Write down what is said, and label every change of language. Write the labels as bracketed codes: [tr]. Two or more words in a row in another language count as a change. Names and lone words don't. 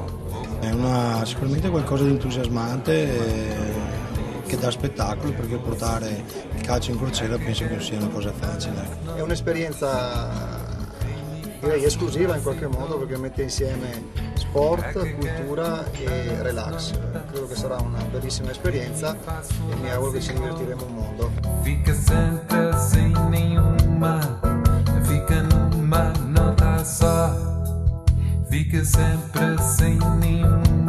[it] È sicuramente qualcosa di entusiasmante che dà spettacolo, perché portare il calcio in crociera penso che non sia una cosa facile. È un'esperienza direi esclusiva in qualche modo, perché mette insieme sport, cultura e relax. Credo che sarà una bellissima esperienza e mi auguro che ci divertiremo un mondo. [pt] Fica sempre sem nenhuma, fica numa nota só, fica sempre sem nenhuma.